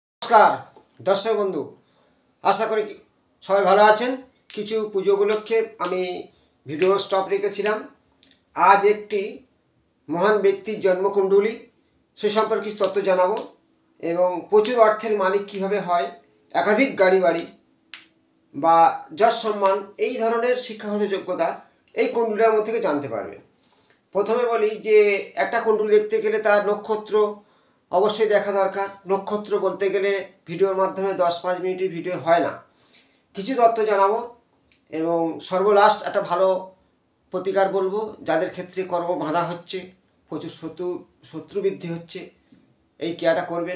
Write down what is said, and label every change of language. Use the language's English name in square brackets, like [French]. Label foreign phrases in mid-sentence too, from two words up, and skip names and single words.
[Bangla] নমস্কার দর্শক বন্ধু আশা করি সবাই ভালো আছেন। কিছু পুজো উপলক্ষে আমি ভিডিও স্টপ রেখেছিলাম। আজ একটি মহান ব্যক্তির জন্মকুণ্ডলী সে সম্পর্কে কিছু তথ্য জানাবো এবং প্রচুর অর্থের মালিক কিভাবে হয়, একাধিক গাড়ি বাড়ি বা যশ সম্মান এই ধরনের শিক্ষাগত যোগ্যতা এই কুণ্ডলীর মধ্যে থেকে জানতে পারবেন। প্রথমে বলি যে একটা কুণ্ডলী দেখতে গেলে তার নক্ষত্র অবশ্যই দেখা দরকার। নক্ষত্র বলতে গেলে ভিডিওর মাধ্যমে 10-5 মিনিটের ভিডিও হয় না, কিছু তথ্য জানাবো এবং সর্বলাস্ট একটা ভালো প্রতিকার বলবো যাদের ক্ষেত্রে কর্ম বাধা হচ্ছে, প্রচুর শত্রু বৃদ্ধি হচ্ছে, এই কেয়ারটা করবেন।